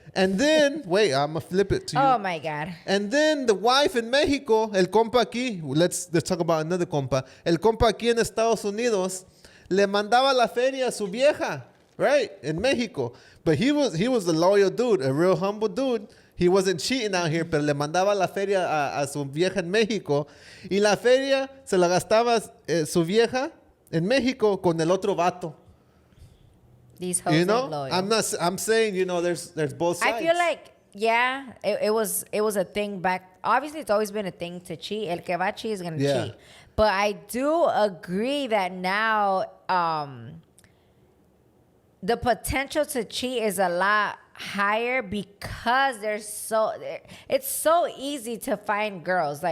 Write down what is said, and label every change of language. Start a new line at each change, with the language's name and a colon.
English: And then, wait, I'm gonna flip it to you. Oh my God. And then the wife in Mexico,
Spanish: el compa aquí,
English: let's talk about another compa.
Spanish: El compa aquí en Estados Unidos le mandaba la feria a su vieja, right?
English: In Mexico. But he was a loyal dude, a real humble dude. He wasn't cheating out here,
Spanish: pero le mandaba la feria a su vieja en México. Y la feria se la gastaba su vieja en México con el otro vato.
English: These hoes You are know, loyal. I'm saying, you know, there's both sides. I feel like, yeah, it was a thing back. Obviously, it's always been a thing to cheat.
Spanish: El que va a
English: cheat is going to Yeah. cheat. But I do agree that now the potential to cheat is a lot higher because it's so easy to find girls.